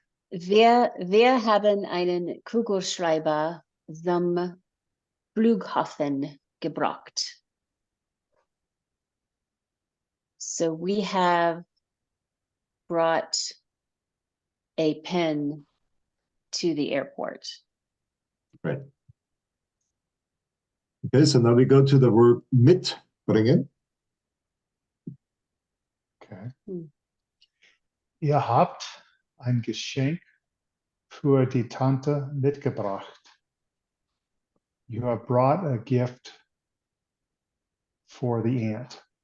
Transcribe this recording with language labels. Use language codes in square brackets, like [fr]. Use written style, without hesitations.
[de] Wir haben einen Kugelschreiber zum Flughafen gebracht. [en] So we have brought a pen to the airport. Right. Okay, so now we go to the verb mitbringen. Okay. [de] Ihr habt ein Geschenk für die Tante mitgebracht. [en] You have brought a gift for the aunt.